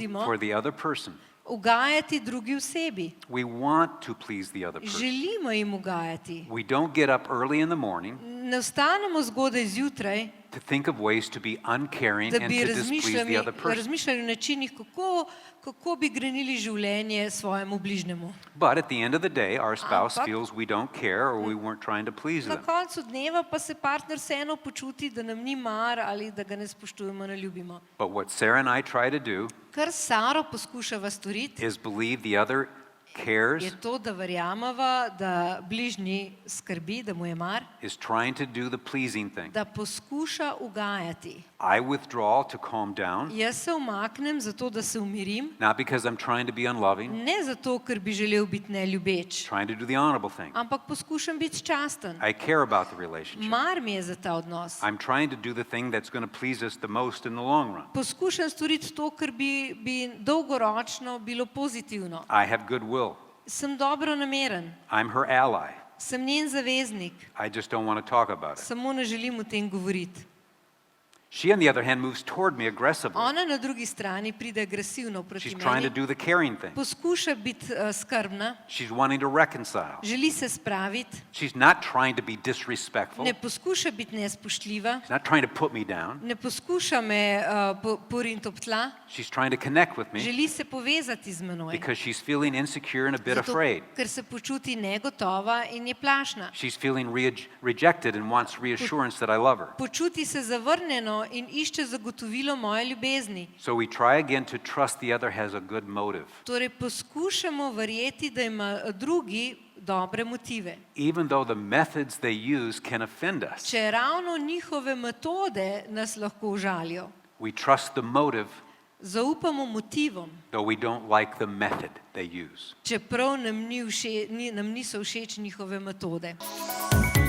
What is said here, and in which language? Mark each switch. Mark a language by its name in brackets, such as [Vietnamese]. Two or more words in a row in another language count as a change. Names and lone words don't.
[English] for the other person [Slovenian] ugajati drugi osebi. [English] We want to please the other person. [Slovenian] Želimo jim ugajati. [English] We don't get up early in the morning [Slovenian] Ne vstanemo zgodaj zjutraj, [English] to think of ways to be uncaring [Slovenian] da [English] and [Slovenian] bi [English] to displease the other person. [Slovenian] razmišljali o načinih, kako bi grenili življenje svojemu bližnjemu. [English] But at the end of the day, our spouse [Slovenian] Ampak- [English] feels we don't care or we weren't trying to please [Slovenian] Na [English] them. [Slovenian] koncu dneva pa se partner vseeno počuti, da nam ni mar ali da ga ne spoštujemo, ne ljubimo. [English] But what Sarah and I try to do [Slovenian] Kar s Saro poskušava storiti, [English] is believe the other cares, [Slovenian] je to, da verjameva, da bližnji skrbi, da mu je mar, [English] is trying to do the pleasing thing. [Slovenian] da poskuša ugajati. [English] I withdraw to calm down, [Slovenian] Jaz se umaknem zato, da se umirim, [English] not because I'm trying to be unloving, [Slovenian] ne zato, ker bi želel biti neljubeč, [English] trying to do the honorable thing. [Slovenian] ampak poskušam biti časten. [English] I care about the relationship. [Slovenian] Mar mi je za ta odnos. [English] I'm trying to do the thing that's going to please us the most in the long run. [Slovenian] Poskušam storiti to, kar bi dolgoročno bilo pozitivno. [English] I have goodwill. [Slovenian] Sem dobronameren, [English] I'm her ally. [Slovenian] sem njen zaveznik, [English] I just don't want to talk about it. [Slovenian] samo ne želim o tem govoriti. [English] She, on the other hand, moves toward me aggressively. [Slovenian] Ona na drugi strani pride agresivno [English] She's [Slovenian] proti [English] trying to [Slovenian] meni, [English] do the caring thing. [Slovenian] poskuša biti skrbna, [English] She's wanting to reconcile. [Slovenian] želi se spraviti, [English] She's not trying to be disrespectful. [Slovenian] ne poskuša biti nespoštljiva, [English] She's not trying to put me down. [Slovenian] ne poskuša me poriniti ob tla, [English] She's trying to connect with me [Slovenian] želi se povezati z menoj, [English] because she's feeling insecure and a bit [Slovenian] zato, [English] afraid. [Slovenian] ker se počuti negotova in je plašna. [English] She's feeling rejected and wants reassurance that I love her. [Slovenian] Počuti se zavrnjeno in išče zagotovilo moje ljubezni. [English] So we try again to trust the other has a good motive. [Slovenian] Torej poskušamo verjeti, da ima drugi dobre motive. [English] Even though the methods they use can offend us, [Slovenian] Če ravno njihove metode nas lahko užalijo, [English] we trust the motive, [Slovenian] zaupamo motivom, [English] though we don't like the method they use. [Slovenian] čeprav nam niso všeč njihove metode.